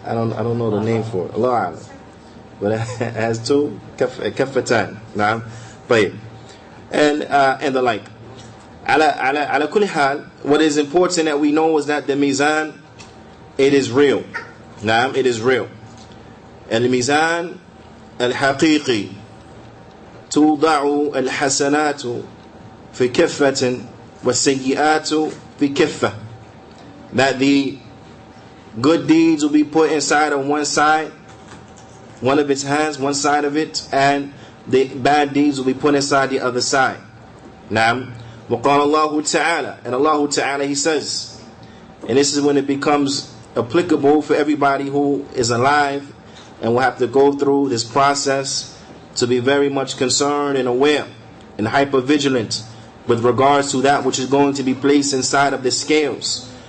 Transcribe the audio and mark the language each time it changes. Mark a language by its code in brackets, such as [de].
[en] I don't know the name for it. Allah, but it has two kaffatan. Naam. And the like. Ala kulli hal, what is important that we know is that the mizan, it is real. Naam, it is real. [ar] الميزان الحقيقي توضع الحسنات في كفة والسيئات في كفة. [en] That the good deeds will be put inside on one side, one of its hands, one side of it, and the bad deeds will be put inside the other side. Naam. [ar] وقال الله تعالى, [en] and Allah Ta'ala, He says, and this is when it becomes applicable for everybody who is alive and will have to go through this process to be very much concerned and aware and hyper-vigilant with regards to that which is going to be placed inside of the scales.